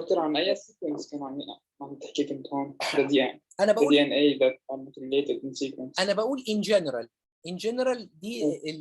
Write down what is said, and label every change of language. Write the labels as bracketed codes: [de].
[ar] دكتور عن أي sequence كان عم تحكي كنت هون؟ أنا بقول [en] DNA that are not related in sequence. [ar] أنا بقول [en] in general [ar] دي